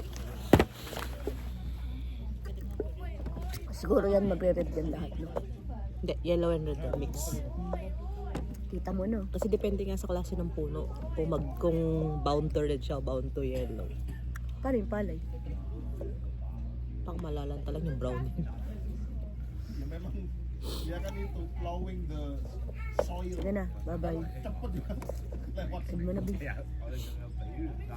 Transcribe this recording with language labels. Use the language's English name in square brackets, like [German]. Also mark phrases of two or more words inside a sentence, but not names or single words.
[Filipino] Siguro yan magre-red yan lahat, no? Hindi, [English] yellow and red [Filipino] na mix. Kita mo, no? Kasi depende nga sa klase ng puno. Kung [English] bound to red [Filipino] siya o [English] bound to yellow. [Filipino] Paano yung palay? Pang malalanta lang yung brown. [Indonesian] Memang dia kan itu [English] plowing the soil. [Filipino] Sige na, bye-bye. [Indonesian] Cepet juga lewat. [Filipino] Sige mo na, Bi.